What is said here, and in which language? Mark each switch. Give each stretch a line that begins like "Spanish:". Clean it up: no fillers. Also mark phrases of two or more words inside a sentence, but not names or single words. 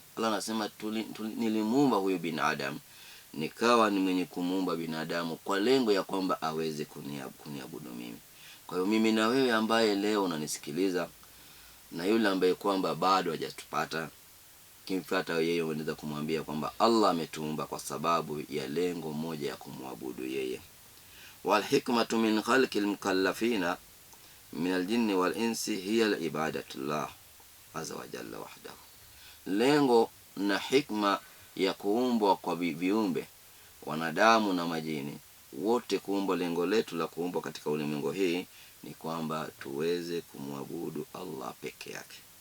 Swahili: Allah anasema nilimuumba huyu binadamu, nikawa ni mwenye kumuumba binadamu kwa lengo ya kwamba aweze kuniabudu mimi. Kwa hiyo mimi na wewe ambaye leo unanisikiliza, na yule ambaye kwamba bado hajatupata, kimfuata yeye unaweza kumwambia kwamba Allah ametuumba kwa sababu ya lengo moja ya kumwabudu yeye.
Arabic: والحكمة من خلق المكلفين من الجن والإنس هي عبادة الله عز وجل وحده.
Swahili: Lengo na hikma ya kuumbwa kwa viumbe wanadamu na majini wote, kuumbwa, lengo letu la kuumbwa katika ulimwengu hii ni kwamba tuweze kumwabudu Allah peke yake.